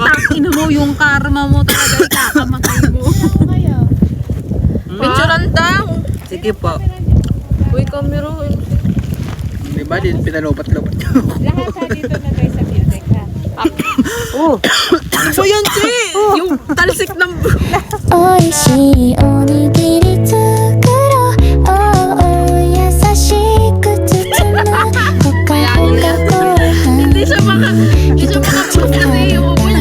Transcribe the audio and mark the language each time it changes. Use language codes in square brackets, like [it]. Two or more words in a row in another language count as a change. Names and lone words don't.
[tl] Ino mo yung karma mo talaga ikakamatay mo. Picturean daw. Sige po. Uy, camera. Di ba din pinalobat-lobat niyo? Lahat sa dito na tayo sa building ha. So yan, Chi! Yung talsik ng... [ja] おいしいおにぎり作ろう優しく包むほかほかご飯 [tl] Hindi siya makapost na yung ulo.